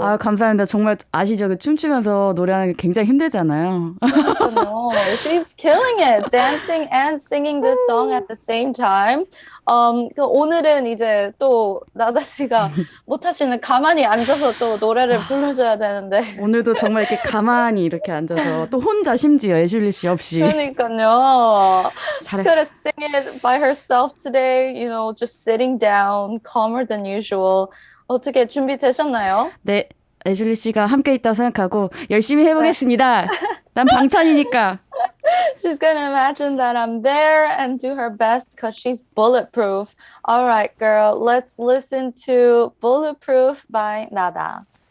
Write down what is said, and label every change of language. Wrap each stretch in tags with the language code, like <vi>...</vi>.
<ko>아유, 감사합니다. 정말 아시죠? 그 춤추면서 노래하는 게 굉장히 힘들잖아요. 그러니까요.</ko> <en>She's killing it, dancing and singing this song at the same time.</en> <ko>오늘은 이제 또 나다 씨가 못하시는 가만히 앉아서 또 노래를 불러줘야 되는데. 오늘도 정말 이렇게 가만히 이렇게 앉아서 또 혼자 심지어 애슐리 씨 없이 그러니까요.</ko> <en>She's</en> <ko>잘해.</ko> <en>gonna sing it by herself today, just sitting down, calmer than usual.</en> <ko>어떻게 준비되셨나요? 네, 애슐리 씨가 함께 있다고 생각하고 열심히 해보겠습니다. 난 방탄이니까.</ko> <en>She's gonna imagine that I'm there and do her best because she's bulletproof. All right, girl, let's listen to Bulletproof by Nada.</en>